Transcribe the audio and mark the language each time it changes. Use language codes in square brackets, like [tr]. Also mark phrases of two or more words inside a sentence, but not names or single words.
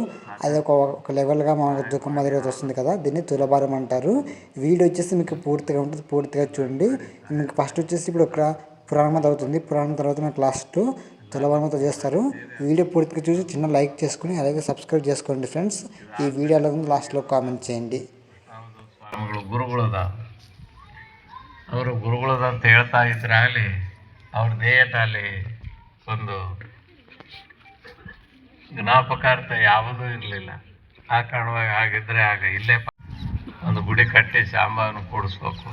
[te] అది ఒక లెవెల్గా మనకు తూకం మాదిరిగా వస్తుంది కదా, దీన్ని తులభారం అంటారు. వీడియో వచ్చేసి మీకు పూర్తిగా ఉంటుంది, పూర్తిగా చూడండి. మీకు ఫస్ట్ వచ్చేసి ఇప్పుడు ఒక పురాణమత అవుతుంది, పురాణం తర్వాత మీకు లాస్ట్ తులభారమత చేస్తారు. వీడియో పూర్తిగా చూసి చిన్న లైక్ చేసుకుని అలాగే సబ్స్క్రైబ್ చేసుకోండి ఫ్రెండ్స్. ఈ వీడియోలో లాస్ట్లో కామెంట్ చేయండి. [kn] ಅವರು ಗುರುಗಳದಂತ ಹೇಳ್ತಾ ಇದ್ರಾಗಲಿ ಅವ್ರ ದೇಹದಲ್ಲಿ ಒಂದು ಜ್ಞಾಪಕಾರ್ಥ ಯಾವುದೂ ಇರಲಿಲ್ಲ. ಆ ಕಾರಣವಾಗಿ ಆಗಿದ್ರೆ ಆಗ ಇಲ್ಲೇ ಒಂದು ಗುಡಿ ಕಟ್ಟಿ ಶಾಂಬವನ್ನು ಕೂಡಿಸ್ಬೇಕು.